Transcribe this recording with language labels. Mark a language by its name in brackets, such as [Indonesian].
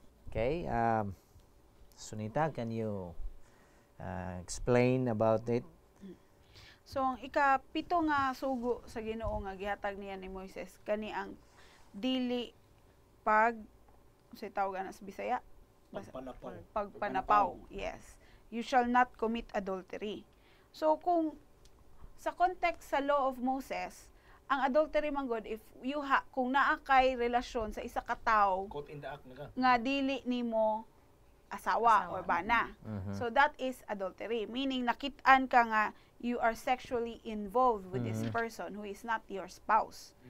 [English] Okay, Sunita, can you explain about it? [Cebuano] So ang ikapito nga sugo sa Ginoo nga gihatag niya ni Moises kani ang dili sa tawag na sa Bisaya pagpanapaw. [English] Yes. You shall not commit adultery. [Cebuano] So kung sa context sa [English] law of Moses, [Cebuano] ang adultery man god if kung naa kay relasyon sa isa ka tawo [English] Caught in the act [Cebuano] na ka. nga dili nimo asawa or bana. [English] So that is adultery, meaning [Cebuano] nakit-an ka nga [English] you are sexually involved with this person who is not your spouse.